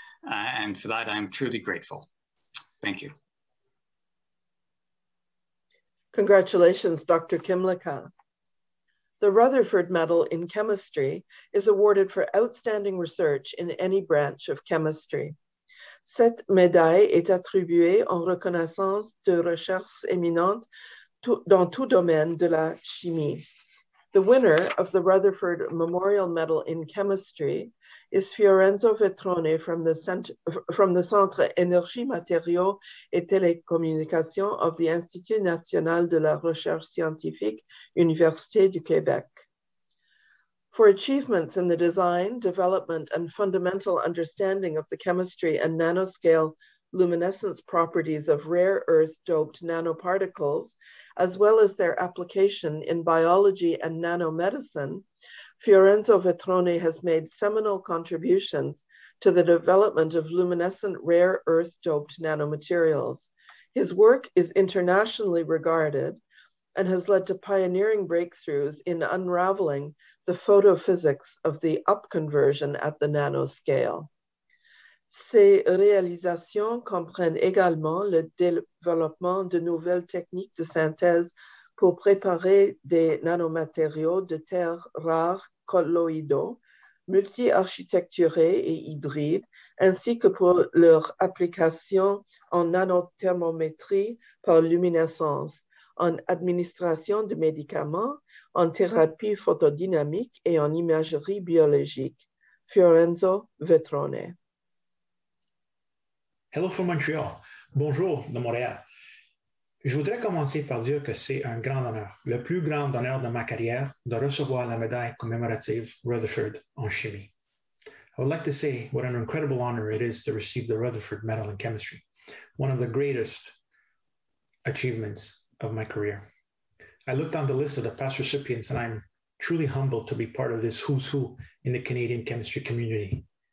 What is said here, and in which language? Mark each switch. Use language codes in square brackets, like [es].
[en] And for that, I'm truly grateful. Thank you. Congratulations, Dr. Kimlicka. The Rutherford Medal in Chemistry is awarded for outstanding research in any branch of chemistry. [fr] Cette médaille est attribuée en reconnaissance de recherches éminentes dans tout domaine de la chimie. [en] The winner of the Rutherford Memorial Medal in Chemistry is Fiorenzo Vetrone from the Centre Énergie, Matériaux et Télécommunications of the Institut National de la Recherche Scientifique, Université du Québec. For achievements in the design, development, and fundamental understanding of the chemistry and nanoscale luminescence properties of rare earth-doped nanoparticles, as well as their application in biology and nanomedicine, Fiorenzo Vetrone has made seminal contributions to the development of luminescent rare earth-doped nanomaterials. His work is internationally regarded and has led to pioneering breakthroughs in unraveling the photophysics of the upconversion at the nanoscale. [fr] Ces réalisations comprennent également le développement de nouvelles techniques de synthèse pour préparer des nanomatériaux de terres rares colloïdaux, multi-architecturés et hybrides, ainsi que pour leur application en nanothermométrie par luminescence, en administration de médicaments, en thérapie photodynamique et en imagerie biologique. [en] Fiorenzo Vetrone. Hello from Montreal. [fr] Bonjour de Montréal. Je voudrais commencer par dire que c'est un grand honneur, le plus grand honneur de ma carrière, de recevoir la médaille commémorative Rutherford en chimie. [en] I would like to say what an incredible honor it is to receive the Rutherford Medal in Chemistry, one of the greatest achievements of my career. I looked on the list of the past recipients and I'm truly humbled to be part of this who's who in the Canadian chemistry community.